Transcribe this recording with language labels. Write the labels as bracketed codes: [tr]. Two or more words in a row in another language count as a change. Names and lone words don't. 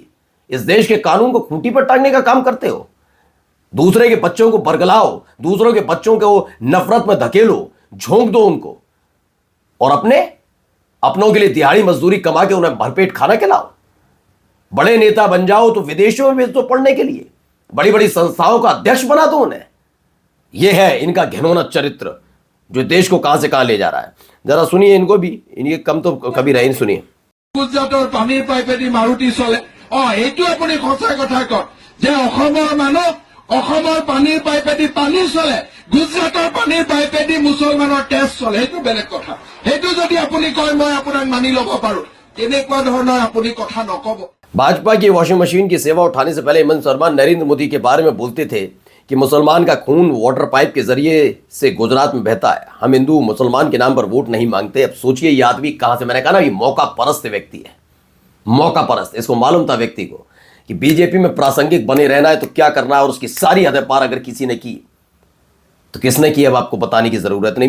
[hi] इस देश के कानून को खूंटी पर टांगने का काम करते हो। दूसरे के बच्चों को बरगलाओ, दूसरों के बच्चों को नफरत में धकेलो, झोंक दो उनको, और अपनों के लिए दिहाड़ी मजदूरी कमा के उन्हें भरपेट खाना खिलाओ। बड़े नेता बन जाओ तो विदेशों में भेज दो पढ़ने के लिए, बड़ी बड़ी संस्थाओं का अध्यक्ष बना दो उन्हें। यह है इनका घिनौना चरित्र जो देश को कहां से कहां ले जा रहा है। जरा सुनिए इनको भी, इनके कम तो कभी रहे। सुनिए। [as] গুজৰাটৰ পানীৰ পাইপেদি মাৰুতি চলে। এইটো আপুনি সঁচা কথা কয় যে অসমৰ মানুহ, অসমৰ পানীৰ পাইপেদি পানী চলে, গুজৰাটৰ পানীৰ পাইপেদি মুছলমানৰ তেজ চলে, সেইটো বেলেগ কথা। সেইটো যদি আপুনি কয় মই আপোনাক মানি ল'ব পাৰো, তেনেকুৱা ধৰণৰ আপুনি কথা নকব। [hi] भाजपा की वॉशिंग मशीन की सेवा उठाने से पहले हेमंत शर्मा नरेंद्र मोदी के बारे में बोलते थे कि मुसलमान का खून वाटर पाइप के जरिए से गुजरात में बहता है, हम हिंदू मुसलमान के नाम पर वोट नहीं मांगते। अब सोचिए ये आदमी कहां से, मैंने कहा ना ये मौका परस्त व्यक्ति है, मौका परस्त। इसको मालूम था व्यक्ति को कि बीजेपी में प्रासंगिक बने रहना है तो क्या करना है, और उसकी सारी हदें पार अगर किसी ने की तो किसने की अब आपको बताने की जरूरत नहीं।